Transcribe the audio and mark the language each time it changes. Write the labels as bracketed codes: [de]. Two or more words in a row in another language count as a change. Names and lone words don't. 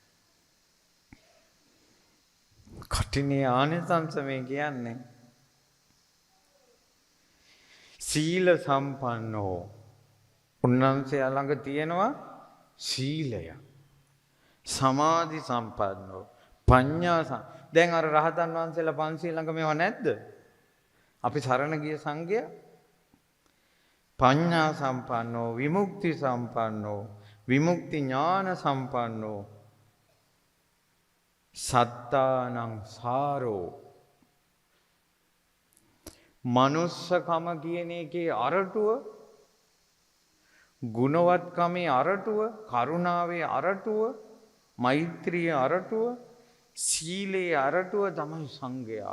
[si] කටිනේ ආනිසංස මේ කියන්නේ [pi] සීල සම්පන්නෝ [si] උන්වහන්සේ ළඟ තියෙනවා සීලය. [pi] සමාධි සම්පන්නෝ පඤ්ඤා [si] දැන් අර රහතන් වහන්සේලා 500 ළඟ මේවා නැද්ද? අපි සරණ ගිය සංඝය [pi] පඤ්ඤා සම්පන්නෝ විමුක්ති සම්පන්නෝ විමුක්ති ඥාන සම්පන්නෝ සත්තානං සාරෝ [si] මනුස්සකම කියන එකේ අරටුව ගුණවත්කමේ අරටුව කරුණාවේ අරටුව මෛත්‍රියේ අරටුව සීලේ අරටුව තමයි සංඝයා.